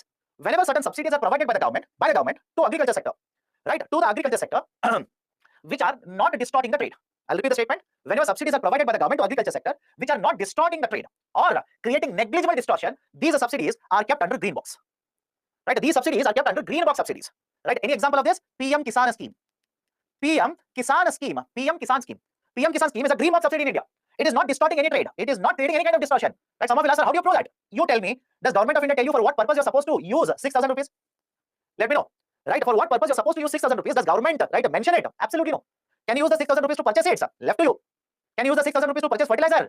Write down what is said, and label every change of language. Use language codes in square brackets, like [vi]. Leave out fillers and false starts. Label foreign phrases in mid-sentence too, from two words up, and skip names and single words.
[en] Whenever certain subsidies are provided by the government to agriculture sector, right, to the agriculture sector, which are not distorting the trade. I'll repeat the statement. Whenever subsidies are provided by the government to agriculture sector, which are not distorting the trade or creating negligible distortion, these subsidies are kept under green box. Right? These subsidies are kept under green box subsidies. Right? Any example of this? PM Kisan scheme. PM Kisan scheme. PM Kisan scheme. PM Kisan scheme is a green box subsidy in India. It is not distorting any trade. It is not creating any kind of distortion. Right? Some of you ask, how do you prove that? You tell me. Does government of India tell you for what purpose you're supposed to use 6,000 rupees? Let me know. Right? For what purpose you're supposed to use 6,000 rupees? Does government, right, mention it? Absolutely no. Can you use the 6,000 rupees to purchase seeds? Left to you. Can you use the 6,000 rupees to purchase fertilizer?